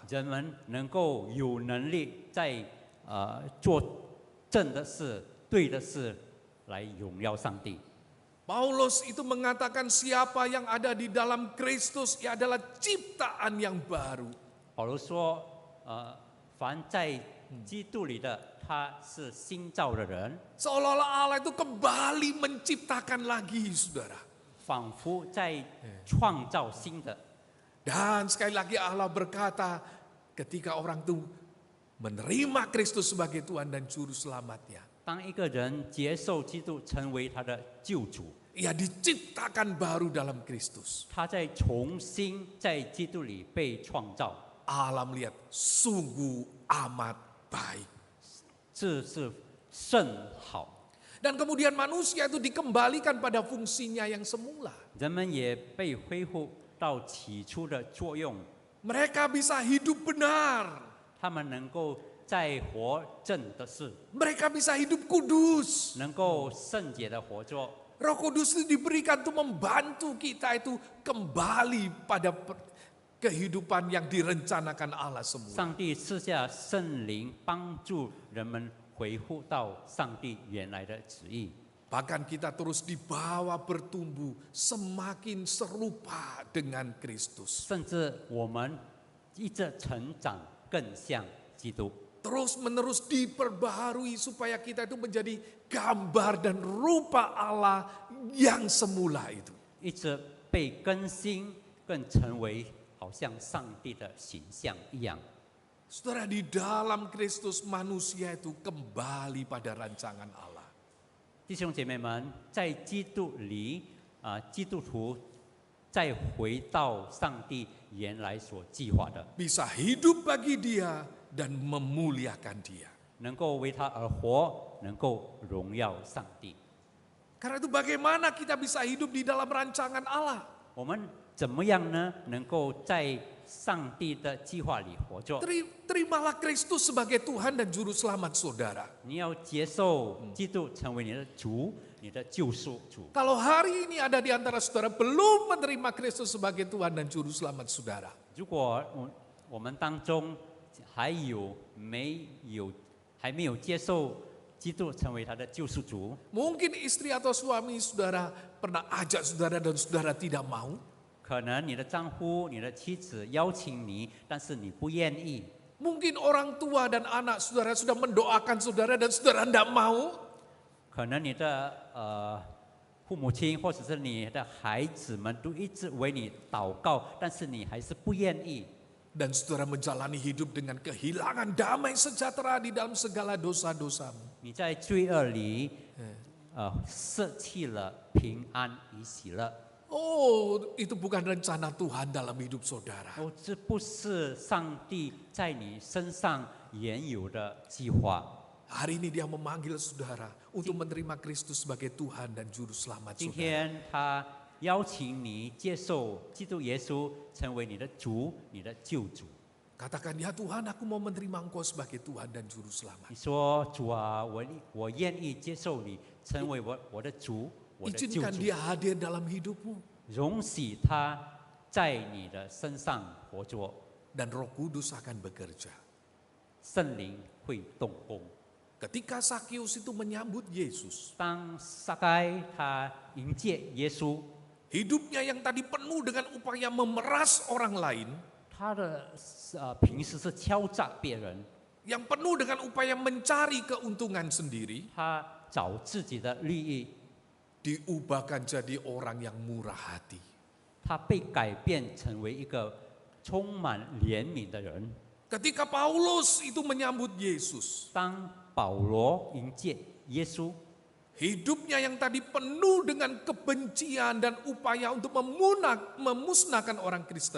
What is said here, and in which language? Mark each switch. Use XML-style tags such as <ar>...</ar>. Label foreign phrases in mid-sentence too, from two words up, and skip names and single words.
<zh>人们能够有能力在做正的事、对的事，来荣耀上帝。</zh> <id>Paulus itu mengatakan siapa yang ada di dalam Kristus ia adalah ciptaan yang baru.</id> <zh>保罗说：“凡在基督里的，他是新造的人，</zh> <id>Seolah-olah Allah itu kembali menciptakan lagi, saudara.</id> <zh>仿佛在创造新的。”</zh> <id>Dan sekali lagi Allah berkata, ketika orang itu menerima Kristus sebagai Tuhan dan Juru Selamatnya,</id> <zh>当一个人接受基督成为他的救主，</zh> <id>ia diciptakan baru dalam Kristus.</id> <zh>他在重新在基督里被创造，</zh> <id>Allah melihat sungguh amat baik.</id> <zh>这是甚好。</zh> <id>Dan kemudian manusia itu dikembalikan pada fungsinya yang semula.</id> <zh>人们也被恢复到起初的作用，</zh> <id>Mereka bisa hidup benar.</id> <zh>他们能够在活正的事，</zh> <id>Mereka bisa hidup kudus.</id> <zh>能够圣洁的活着。</zh> <id>Roh Kudus itu diberikan untuk membantu kita itu kembali pada kehidupan yang direncanakan Allah semula.</id> <zh>上帝赐下圣灵，帮助人们恢复到上帝原来的旨意。</zh> <id>Bahkan kita terus dibawa bertumbuh semakin serupa dengan Kristus.</id> <zh>甚至我们一直成长，更像基督。</zh> <id>Terus menerus diperbaharui supaya kita itu menjadi gambar dan rupa Allah yang semula itu.</id> <zh>一直被更新，更成为好像上帝的形象一样。</zh> <id>Saudara, di dalam Kristus manusia itu kembali pada rancangan Allah.</id> <zh>弟兄姐妹们，在基督里，基督徒再回到上帝原来所计划的，</zh> <id>Bisa hidup bagi dia dan memuliakan dia.</id> <zh>能够为他而活，能够荣耀上帝。</zh> <id>Karena itu bagaimana kita bisa hidup di dalam rancangan Allah?</id> <zh>我们怎么样呢？能够在上帝的计划里活着？</zh> <id>Terimalah Kristus sebagai Tuhan dan Juru Selamat saudara.</id> <zh>你要接受基督成为你的主，你的救赎主。</zh> <id>Kalau hari ini ada di antara saudara belum menerima Kristus sebagai Tuhan dan Juru Selamat saudara,</id> <zh>如果我们当中还没有接受基督成为他的救赎主，</zh> <id>mungkin istri atau suami saudara pernah ajak saudara dan saudara tidak mau.</id> <zh>可能你的丈夫、你的妻子邀请你，但是你不愿意。</zh> <id>Mungkin orang tua dan anak saudara sudah mendoakan saudara dan saudara tidak mau.</id> <zh>可能你的父母亲或者是你的孩子们都一直为你祷告，但是你还是不愿意。</zh> <id>Dan saudara menjalani hidup dengan kehilangan damai sejahtera di dalam segala dosa-dosamu.</id> <zh>你在罪恶里，舍弃了平安与喜乐。</zh> <id>Oh, itu bukan rencana Tuhan dalam hidup saudara.</id> <zh>哦，这不是上帝在你身上原有的计划。</zh> <id>Hari ini dia memanggil saudara untuk menerima Kristus sebagai Tuhan dan Juru Selamat</id> <zh>今</zh> <id>saudara.</id> <zh>天他邀请你接受基督耶稣成为你的主、你的救主。</zh> <id>Katakan, ya Tuhan, aku mau menerima Engkau sebagai Tuhan dan Juru Selamat.</id> <zh>你说主啊，我愿意接受你成为我的主、我的救</zh> <id>Izinkan</id> <zh>主，</zh> <id>dia hadir dalam hidupmu.</id> <zh>容许他在你的身上活着，</zh> <id>Dan Roh Kudus akan bekerja.</id> <zh>圣灵会动工。</zh> <id>Ketika Sakius itu menyambut Yesus,</id> <zh>当撒该他迎接耶稣，</zh> <id>hidupnya yang tadi penuh dengan upaya memeras orang lain,</id> <zh>他的平时是敲诈别人，</zh> <id>yang penuh dengan upaya mencari keuntungan sendiri,</id> <zh>他找自己的利益，</zh> <id>diubahkan jadi orang yang murah hati.</id> <zh>他被改变成为一个充满怜悯的人。</zh> <id>Ketika Paulus itu menyambut Yesus,</id> <zh>当保罗迎接耶稣，</zh> <id>hidupnya yang tadi penuh dengan kebencian dan upaya untuk memusnahkan orang Kristen,</id>